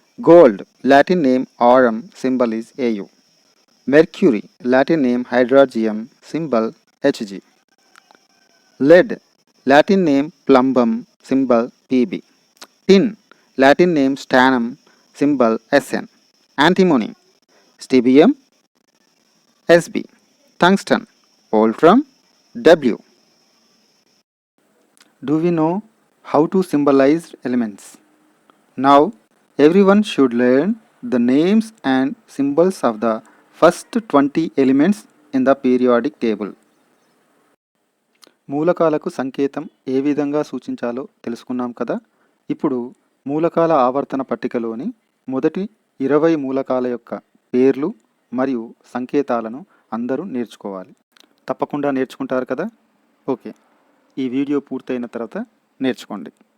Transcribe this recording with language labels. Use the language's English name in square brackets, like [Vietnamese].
[English] Gold Latin name aurum, symbol is Au. Mercury Latin name hydrargyrum, symbol Hg. lead Latin name plumbum, symbol Pb. Tin Latin name stannum, symbol Sn. antimony stibium Sb. tungsten wolfram W. Do we know how to symbolize elements? Now everyone should learn the names and symbols of the first 20 elements in the periodic table. [Telugu] మూలకాలకు సంకేతం ఏ విధంగా సూచించాలో తెలుసుకున్నాం కదా. ఇప్పుడు మూలకాల ఆవర్తన పట్టికలోని మొదటి 20 మూలకాల యొక్క పేర్లు మరియు సంకేతాలను అందరూ నేర్చుకోవాలి. తప్పకుండా నేర్చుకుంటారు కదా. ఓకే, ఈ వీడియో పూర్తయిన తర్వాత నేర్చుకోండి.